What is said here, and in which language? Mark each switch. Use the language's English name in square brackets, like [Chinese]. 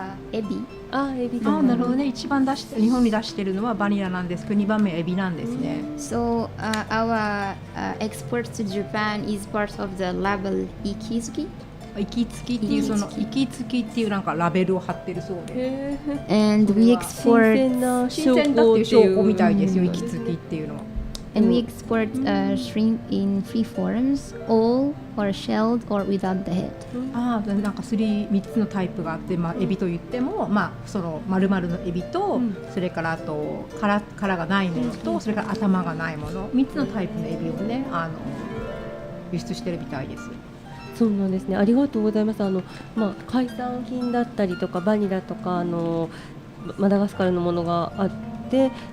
[Japanese] エビ。エビとか。なるほどね。一番日本に出しているのはバニラなんですけど、2番目エビなんですね。 [English] So our exports to Japan is part of the label イキツキ。 [Japanese] イキツキっていうそのイキツキっていうなんかラベルを貼ってるそうで。 [English] And we export [Japanese] 新鮮だっていう証拠みたいですよ。イキツキっていうのは。 [English] And we export shrimp in 3 forms, whole or shelled or without the head. [Japanese] なんか3つのタイプがあって、エビといっても、その丸々のエビと、それからあと殻がないものと、それから頭がないもの、3つのタイプのエビをね、輸出してるみたいです。そうなんですね。ありがとうございます。海産品だったりとかバニラとかマダガスカルのものがあって。